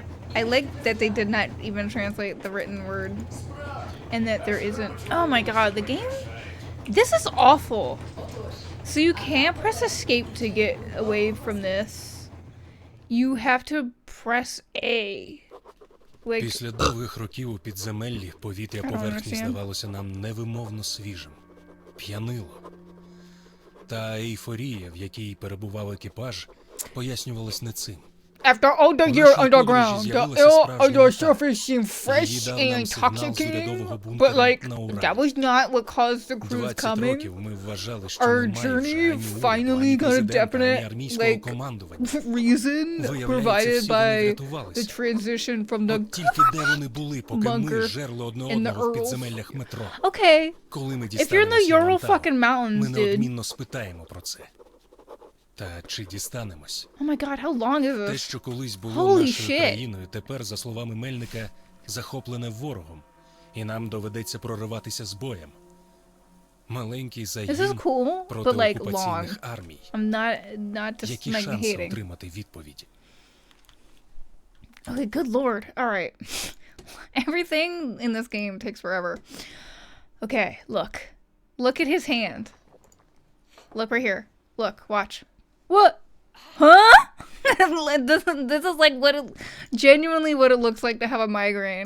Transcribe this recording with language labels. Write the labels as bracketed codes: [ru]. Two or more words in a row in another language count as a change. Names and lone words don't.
[en] I like that they did not even translate the written word. And that there isn't... Oh my god, the game... This is awful. So you can't press escape to get away from this. You have to press A. Like... [uk] Після довгих років у підземеллі повітря поверхні здавалося нам невимовно свіжим. П'янило. Та ейфорія, в якій перебував екіпаж, пояснювалась не цим. [en] After all the year underground, the air on the surface seemed fresh and intoxicating, but like, that was not what caused the crew's coming. Our journey finally got a definite, like, reason provided by the transition from the bunker in the Urals. Okay, if you're in the Ural fucking mountains, dude. [uk] Та чи дістанемось? [en] Oh my god, how long is this? [uk] Те, що колись було нашою країною, тепер, за словами Мельника, захоплене ворогом, і нам доведеться прориватися з боєм. Маленький загін проти окупаційних армій. Які шанси отримати відповіді? [en] Okay, good lord. Alright. Everything in this game takes forever. Okay, look. Look at his hand. Look right here. Look, watch. What? Huh? This is like what it, genuinely what it looks like to have a migraine.